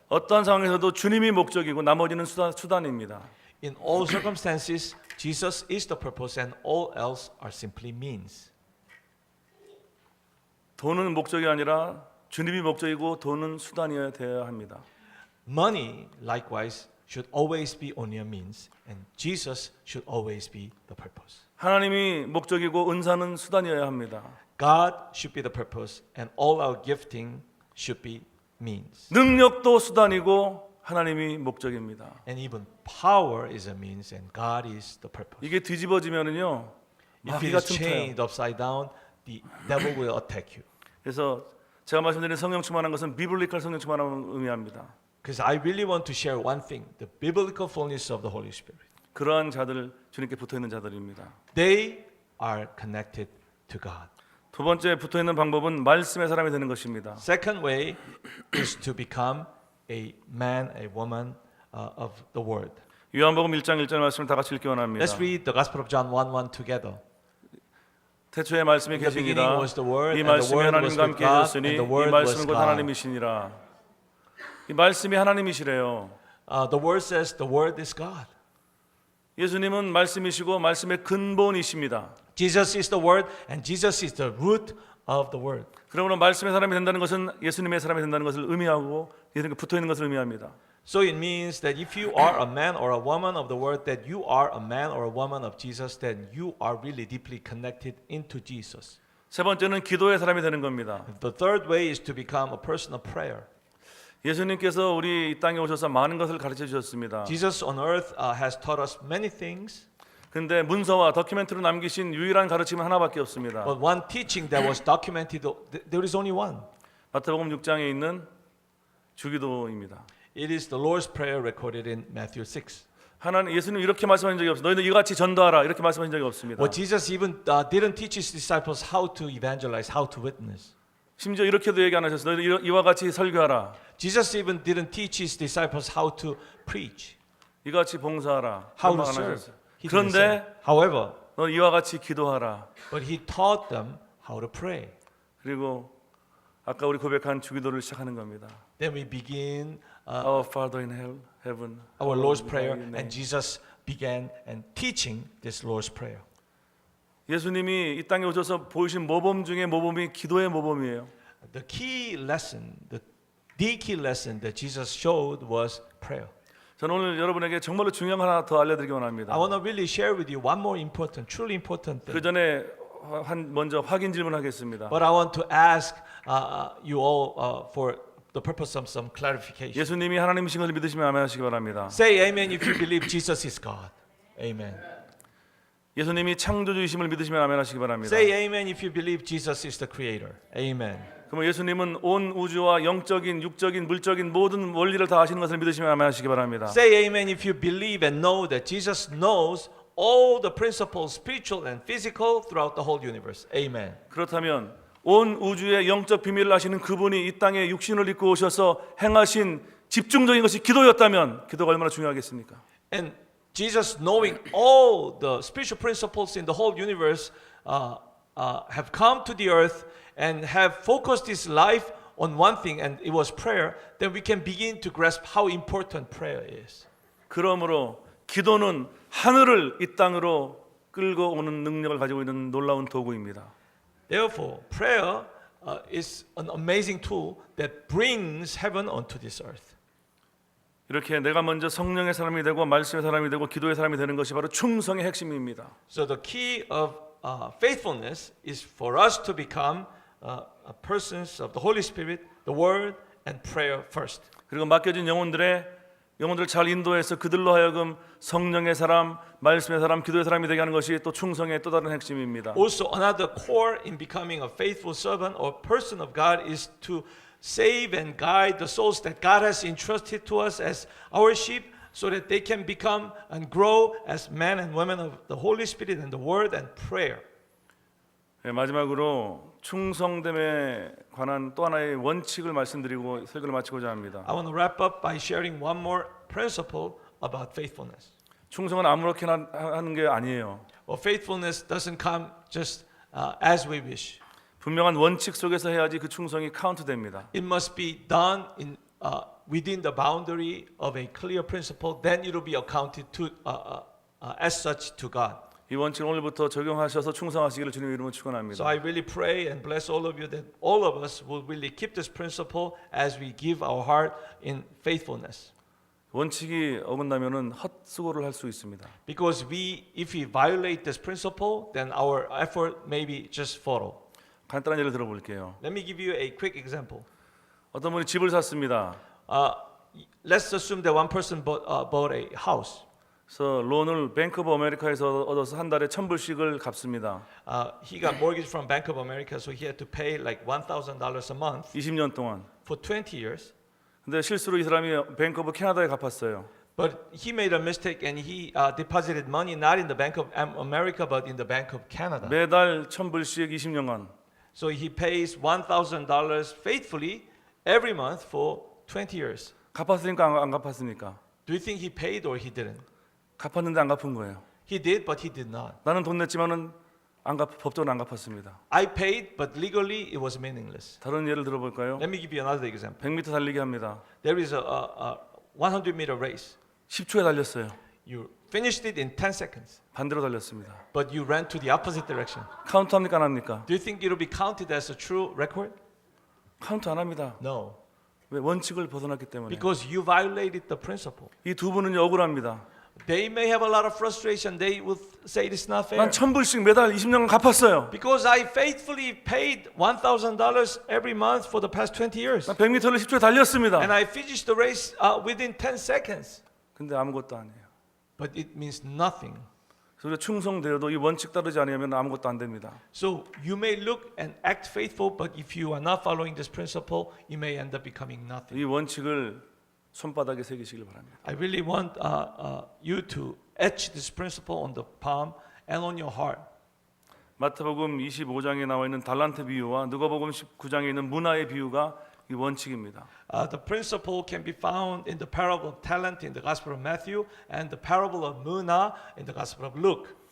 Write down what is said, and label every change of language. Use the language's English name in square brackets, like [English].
[Korean] 어떠한 상황에서도 주님이 목적이고 나머지는 수단입니다. [English] In all circumstances, Jesus is the purpose, and all else are simply means. [Korean] 돈은 목적이 아니라 주님이 목적이고 돈은 수단이어야 되어야 합니다. [English] Money, likewise, should always be only a means, and Jesus should always be the purpose. [Korean] 하나님이 목적이고 은사는 수단이어야 합니다. [English] God should be the purpose, and all our gifting should be means. [Korean] 능력도 수단이고 하나님이 목적입니다. [English] And even power is a means, and God is the purpose. [Korean] 이게 뒤집어지면은요 [English] If [Korean] 마귀가 [English] it is [Korean] 틈타요. [English] changed upside down, the devil will attack you. [Korean] 그래서 제가 말씀드린 성령 충만한 것은 비블리컬 성령 충만함을 의미합니다. [English] Because I really want to share one thing: the biblical fullness of the Holy Spirit. [Korean] 그러한 자들 주님께 붙어 있는 자들입니다. [English] They are connected to God. [Korean] 두 번째 붙어 있는 방법은 말씀의 사람이 되는 것입니다. [English] Second way is to become a man, a woman of the Word. [Korean] 요한복음 1장 1절 말씀을 다 같이 읽기 원합니다. [English] Let's read the Gospel of John 1:1 together. [Korean] 태초에 말씀이 [English] In the [Korean] 계시니라 [English] beginning was the Word, [Korean] 이 [English] and the [Korean] 말씀이 [English] Word [Korean] 하나님과 [English] was [Korean] 함께 [English] with God, [Korean] 계셨으니 [English] and the [Korean] 이 [English] Word was [Korean] 말씀은 곧 [English] God. [Korean] 하나님이시니라. 이 말씀이 하나님이시래요. [English] The Word says the Word is God. [Korean] 예수님은 말씀이시고 말씀의 근본이십니다. [English] Jesus is the Word, and Jesus is the root of the word. [Korean] 그러므로 말씀의 사람이 된다는 것은 예수님의 사람이 된다는 것을 의미하고 예수님께 붙어 있는 것을 의미합니다. [English] So it means that if you are a man or a woman of the word, that you are a man or a woman of Jesus, then you are really deeply connected into Jesus. [Korean] 세 번째는 기도의 사람이 되는 겁니다. [English] The third way is to become a person of prayer. [Korean] 예수님께서 우리 이 땅에 오셔서 많은 것을 가르쳐 주셨습니다. [English] Jesus on earth has taught us many things, [Korean] 근데 문서와 다큐멘터리로 남기신 유일한 가르침은 하나밖에 없습니다. [English] but one teaching that was documented, there is only one. [Korean] 마태복음 6장에 있는 주기도입니다. [English] It is the Lord's Prayer recorded in Matthew 6. [Korean] 하나님 예수님 이렇게 말씀하신 적이 없어요. 너희는 이같이 전도하라 이렇게 말씀하신 적이 없습니다. [English] Well, Jesus even didn't teach his disciples how to evangelize, how to witness. [Korean] 심지어 이렇게도 얘기 안 하셨어요. 너희는 이와 같이 설교하라. [English] Jesus even didn't teach his disciples how to preach, [Korean] 이같이 봉사하라. [English] how [Korean] 그런 말안 [English] serve. [Korean] 하셨어요. [English] He didn't say. [Korean] 그런데 [English] However, [Korean] 너 이와 같이 기도하라. [English] but he taught them how to pray. [Korean] 그리고 아까 우리 고백한 주기도를 시작하는 겁니다. [English] Then we begin Our Father in heaven. our Lord's hallowed be Prayer, thy name. and Jesus began and teaching this Lord's Prayer. [Korean] 예수님이 이 땅에 오셔서 보이신 모범 중에 모범이 기도의 모범이에요. [English] The key lesson, the key lesson that Jesus showed was prayer. [Korean] 저는 오늘 여러분에게 정말로 중요한 거 하나 더 알려드리기 [English] I [Korean] 원합니다. [English] want to really share with you one more important, truly important [Korean] 그 [English] thing. [Korean] 전에 먼저 확인 질문하겠습니다. [English] But I want to ask you all for the purpose of some clarification. [Korean] 예수님이 하나님이신 것을 믿으시면 아멘하시기 바랍니다. [English] Say amen if you believe Jesus is God. Amen. [Korean] 예수님이 창조주이심을 믿으시면 아멘하시기 바랍니다. [English] Say amen if you believe Jesus is the creator. Amen. [Korean] 그러면 예수님은 온 우주와 영적인, 육적인, 물적인 모든 원리를 다 아시는 것을 믿으시면 아멘하시기 바랍니다. [English] Say amen if you believe and know that Jesus knows all the principles, spiritual and physical, throughout the whole universe. Amen. [Korean] 그렇다면 온 우주의 영적 비밀을 아시는 그분이 이 땅에 육신을 입고 오셔서 행하신 집중적인 것이 기도였다면 기도가 얼마나 중요하겠습니까? [English] And Jesus, knowing all the spiritual principles in the whole universe, have come to the earth and have focused his life on one thing, and it was prayer. Then we can begin to grasp how important prayer is. [Korean] 그러므로 기도는 하늘을 이 땅으로 끌고 오는 능력을 가지고 있는 놀라운 도구입니다. [English] Therefore, prayer is an amazing tool that brings heaven onto this earth. [Korean] 이렇게 내가 먼저 성령의 사람이 되고 말씀의 사람이 되고 기도의 사람이 되는 것이 바로 충성의 핵심입니다. [English] So the key of faithfulness is for us to become persons of the Holy Spirit, the Word, and prayer first. [Korean] 그리고 맡겨진 영혼들을 잘 인도해서 그들로 하여금 성령의 사람, 말씀의 사람, 기도의 사람이 되게 하는 것이 또 충성의 또 다른 핵심입니다. [English] Also, another core in becoming a faithful servant or person of God is to save and guide the souls that God has entrusted to us as our sheep, so that they can become and grow as men and women of the Holy Spirit and the Word and prayer. [Korean] 네, 마지막으로 충성됨에 관한 또 하나의 원칙을 말씀드리고 설교를 마치고자 합니다. [English] I want to wrap up by sharing one more principle about faithfulness. [Korean] 충성은 아무렇게나 하는 게 아니에요. [English] Well, faithfulness doesn't come just as we wish. [Korean] 분명한 원칙 속에서 해야지 그 충성이 카운트됩니다. [English] It must be done in within the boundary of a clear principle. Then it will be accounted to as such to God. [Korean] 이 원칙을 오늘부터 적용하셔서 충성하시기를 주님 이름으로 축원합니다. [English] So I really pray and bless all of you that all of us will really keep this principle as we give our heart in faithfulness. [Korean] 원칙이 어긋나면은 헛수고를 할 수 있습니다. [English] Because if we violate this principle, then our effort may be just futile. [Korean] 간단한 예를 들어볼게요. [English] Let me give you a quick example. [Korean] 어떤 분이 집을 샀습니다. [English] Let's assume that one person bought a house. [Korean] 그래서 론을 뱅크 오브 아메리카에서 얻어서 한 달에 $1,000불씩을 갚습니다. [English] He got mortgage from Bank of America, so he had to pay like $1,000 a month [Korean] 20년 동안. [English] for 20 years. [Korean] 근데 실수로 이 사람이 뱅크 오브 캐나다에 갚았어요. [English] But he made a mistake and he deposited money not in the Bank of America but in the Bank of Canada. [Korean] 매달 $1,000불씩 20년간. [English] So he pays $1,000 faithfully every month for 20 years. [Korean] 갚았으니까 안 갚았으니까. [English] Do you think he paid or he didn't? [Korean] 갚았는데 안 갚은 거예요. [English] He did, but he did not. [Korean] 나는 돈 냈지만은 법적으로 안 갚았습니다. [English] I paid, but legally it was meaningless. [Korean] 다른 예를 들어볼까요? [English] Let me give you another example. [Korean] 100m 달리기 합니다. [English] There is a 100-meter race. [Korean] 10초에 달렸어요. [English] You finished it in 10 seconds. [Korean] 반대로 달렸습니다. [English] But you ran to the opposite direction. [Korean] 카운트 합니까 안 합니까? [English] Do you think it will be counted as a true record? [Korean] 카운트 안 합니다. [English] No. [Korean] 왜? 원칙을 벗어났기 때문에. [English] Because you violated the principle. [Korean] 이 두 분은 억울합니다. [English] They may have a lot of frustration. They will say it's not fair. [Korean] 난 1,000불씩 매달 20년간 갚았어요. [English] Because I faithfully paid $1,000 every month for the past 20 years. [Korean] 난 100m를 10초에 달렸습니다. [English] And I finished the race within 10 seconds. [Korean] 근데 아무것도 안 해요. [English] But it means nothing. [Korean] 그래서 충성되어도 이 원칙 따르지 않으면 아무것도 안 됩니다. [English] So you may look and act faithful, but if you are not following this principle, you may end up becoming nothing. [Korean] 이 원칙을 손바닥에 새기시길 바랍니다. [English] I really want you to etch this principle on the palm and on your heart. [Korean] 마태복음 25장에 나와 있는 달란트 비유와 누가복음 19장에 있는 문화의 비유가 이 원칙입니다. [English] The principle can be found in the parable of talent in the Gospel of Matthew and the parable of Muna in the Gospel of Luke.